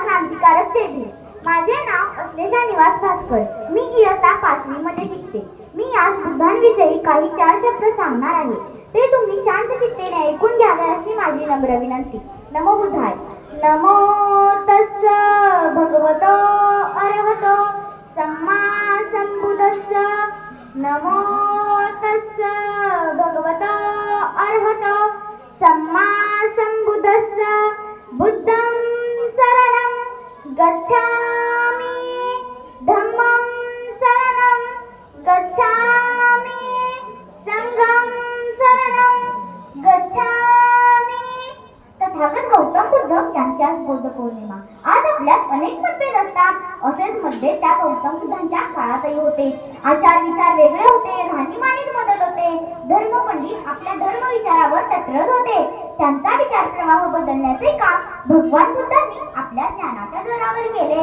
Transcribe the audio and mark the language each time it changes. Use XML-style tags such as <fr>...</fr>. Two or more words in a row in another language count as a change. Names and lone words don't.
<mr>क्रांतिकारक जय भीम। माझे नाव अश्लेषा निवास भास्कर। मी इयत्ता 5वी मध्ये शिकते। मी आज बुद्धांविषयी काही 4 शब्द सांगणार आहे। ते तुम्ही शांत चित्तेने ऐकून घ्यावे अशी माझी नम्र विनंती।</mr> <pi>नमो बुद्धाय। नमो तस्स भगवतो अरहतो सम्मा संबुद्धस्स। नमो तस्स भगवतो अरहतो सम्मा संबुद्धस्स। बुद्धं शरणं गच्छामि धम्मं शरणं गच्छामि संघं शरणं गच्छामि।</pi> <mr>तथागत गौतम बुद्ध यांच्याच बुद्ध पौर्णिमा। आज आपल्यात अनेक मतभेद असतात। असेच मतभेद त्या गौतम बुद्धांच्या काळातही होते। आचार विचार वेगळे होते, राहणीमानीत बदल होते। धर्मपंडित आपल्या धर्मविचारावर तटरत होते। त्यांचा विचार प्रवाह बदलण्याचे काम भगवान बुद्धांनी आपल्या ज्ञानाच्या जोरावर केले।</mr>